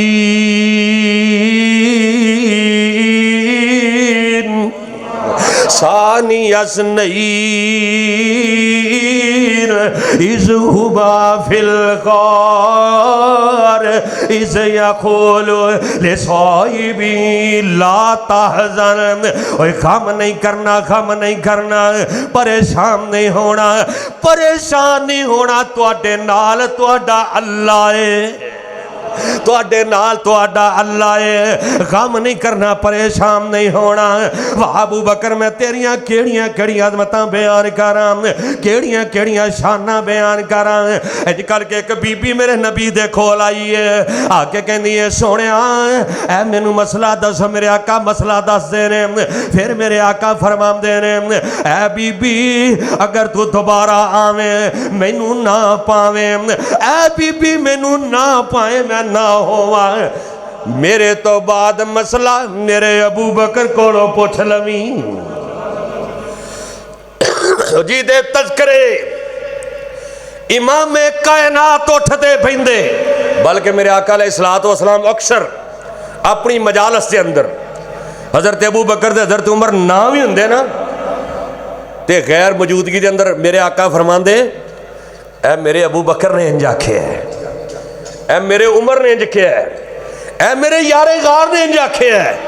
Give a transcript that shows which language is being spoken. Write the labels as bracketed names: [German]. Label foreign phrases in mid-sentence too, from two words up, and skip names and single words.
[Arabic] ثانی اثنین اذ ہما فی الغار اذ یقول لصاحبہ لا تحزن، [Punjabi] غم نہیں کرنا، غم نہیں کرنا، پریشان نہیں ہونا، پریشان نہیں ہونا، تواڈے نال تواڈا اللہ ہے، تواڈے نال تواڈا اللہ ہے، غم نہیں کرنا، پریشان نہیں ہونا۔ واہ ابو بکر میں تیریاں کیڑیاں کیڑیاں عظمتاں بیان کراں، کیڑیاں کیڑیاں شاناں بیان کراں۔ اج کل کے ایک بی بی میرے نبی دے کول آئی ہے، آ کے کہندی ہے سونیا اے مینوں مسئلہ دس، میرے آقا مسئلہ دس دے نے۔ پھر میرے آقا فرماندے نے اے بی بی اگر تو دوبارہ آویں مینوں نہ پاویں، اے بی بی مینوں نہ پائے میں نہ ہوا، میرے تو بعد مسئلہ میرے ابو بکر کو پوچھ لویں جی دے تذکرے امام کائنات اٹھتے پہندے بلکہ میرے آقا [Arabic] علیہ السلام [Punjabi] اکثر اپنی مجالس کے اندر حضرت ابو بکر دے حضرت عمر نام ہی ہوندے نا تے غیر موجودگی دے اندر میرے آقا فرمان دے اے میرے ابو بکر نے انج آکھیا ہے، اے میرے عمر نے انج کیا ہے، اے میرے یار غار نے انج آکھیا ہے۔